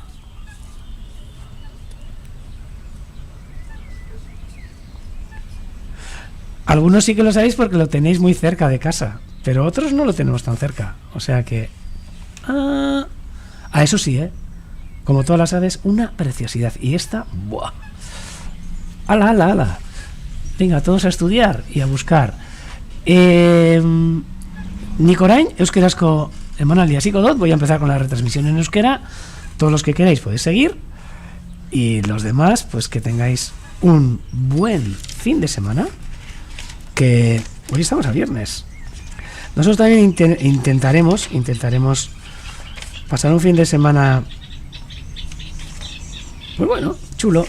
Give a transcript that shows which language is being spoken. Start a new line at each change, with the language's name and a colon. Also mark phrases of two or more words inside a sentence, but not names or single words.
Spanish: Algunos sí que lo sabéis porque lo tenéis muy cerca de casa, pero otros no lo tenemos tan cerca. O sea que... eso sí, ¿eh? Como todas las aves, una preciosidad. Y esta... ¡buah! ¡Hala! Venga, todos a estudiar y a buscar.
Basque: Nik orain, euskerazko emanaldia hasiko dut.
Spanish: Voy a empezar con la retransmisión en euskera. Todos los que queráis podéis seguir. Y los demás, pues que tengáis un buen fin de semana. Que hoy estamos a viernes. Nosotros también intentaremos pasar un fin de semana muy bueno, chulo.